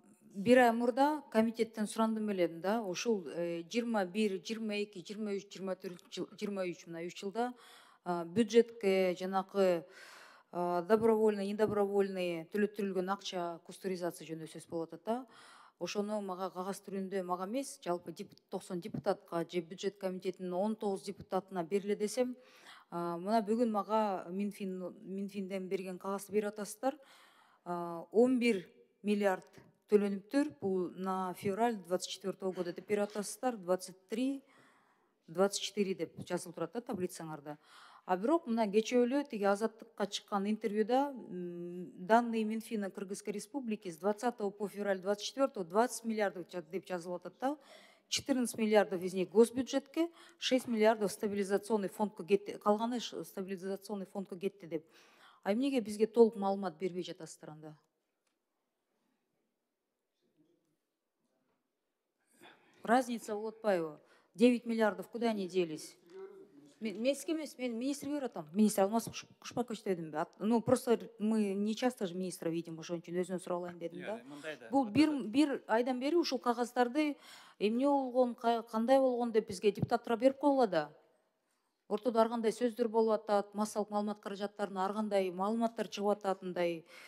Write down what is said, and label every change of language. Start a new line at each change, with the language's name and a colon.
Kyrgyz: Бир ай мурда комитеттен сурандым элем да, ушул 21, 22, 23, 24, 23 мына 3 жылда бюджетке жанакы добровольный, недобровольный төлөттүрүлгөн акча кустуризация жөнүндө сөз болуп атат да. Ошону мага кагаз түрүндө мага эмес, жалпы 90 депутатка же бюджет комитетинин 19 депутатына бериле десем, мына бүгүн мага Минфинден берген кагазды берип атасыздар. 11 миллиард төлөнүптүр. Бул
Russian: на февраль 24 года
Kyrgyz: деп берип атасыздар. 23, 24 деп жазылып турат да таблицаңарда. А бирок мына кечээ тиги Азаттыкка чыккан интервьюда
Russian: данные Минфина Кыргызской Республики с 20 по февраль 24 20 миллиардов
Kyrgyz: деп жазылып атат да.
Russian: 14 миллиардов из них
Kyrgyz: госбюджетке, 6 миллиардов стабилизационный фондко кетти, калганы стабилизационный фондко кетти деп. А эмнеге бизге толук маалымат бербей жатасыздар анда? Разница болуп атпайбы?
Russian: 9 миллиардов куда они делись?
Kyrgyz: Мен сизге эмес, мен министрге берип атам. Министр Алмаз Кушпакович дедим.
Russian: Ну, просто мы не часто же министра видим,
Kyrgyz: ошон үчүн өзүнөн сурап алайын дедим да. Бул бир айдан бери ушул кагаздарды эмне болгон, кандай болгон деп бизге депутаттарга берип койгула да. Ортодо ар кандай сөздөр болуп атат, массалык маалымат каражаттарына ар кандай маалыматтар чыгып атат, мындай.